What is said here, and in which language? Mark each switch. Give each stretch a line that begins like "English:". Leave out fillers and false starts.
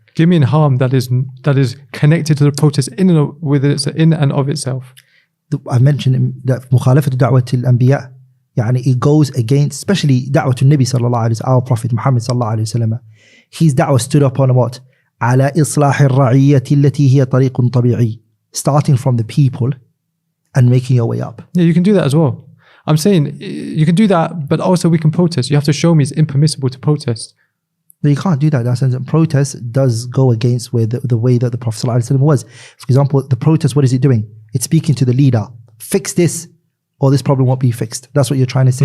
English: Give me a harm that is connected to the protest in and of itself. I mentioned that
Arabic: مخالفة دعوة الأنبياء.
English: it goes against, especially da'wah to Nabi sallallahu alayhi wa sallam, our Prophet Muhammad sallallahu alayhi wa sallam. His da'wah stood upon what?
Arabic: على إصلاح الرعية التي هي طريق طبيعي.
English: Starting from the people and making your way up. Yeah, you can do that as well. I'm saying you can do that, but also we can protest. You have to show me it's impermissible to protest. No, you can't do that. That sense, protest does go against the way that the Prophet sallallahu alayhi wa sallam was. For example, the protest, what is it doing? It's speaking to the leader. Fix this, or this problem won't be fixed. That's what you're trying to say.